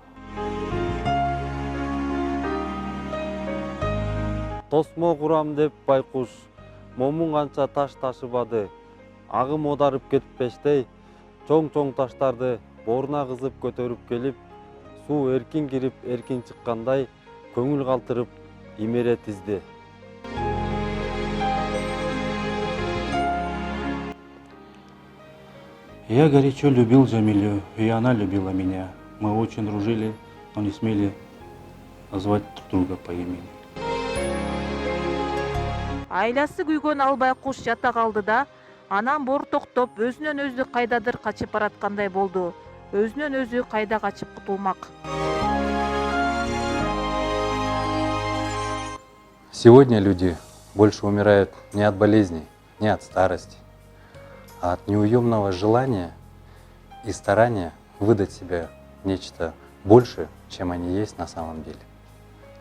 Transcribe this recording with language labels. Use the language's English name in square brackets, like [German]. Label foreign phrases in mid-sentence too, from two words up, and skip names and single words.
[Kyrgyz] Тосмо курам деп байкуш, момун канча таш ташыбады. Агым одарып кетпештей, чоң таштарды боруна кызып көтөрүп келип, суу эркин кирип, эркин чыккандай, көңүл калтырып, имере тизди. [Russian] Я горячо любил Джамилю, и она любила меня. Мы очень дружили, но не смели назвать друг друга по имени. [Kyrgyz] Айласы күйгөн албай куш жата калды да, анан бор токтоп, өзүнөн өзү кайдадыр качып бараткандай болду. Өзүнөн өзү кайда качып кутулмак? [Russian] Сегодня люди больше умирают не от болезней, не от старости, а от неуемного желания и старания выдать себя нечто больше, чем они есть на самом деле.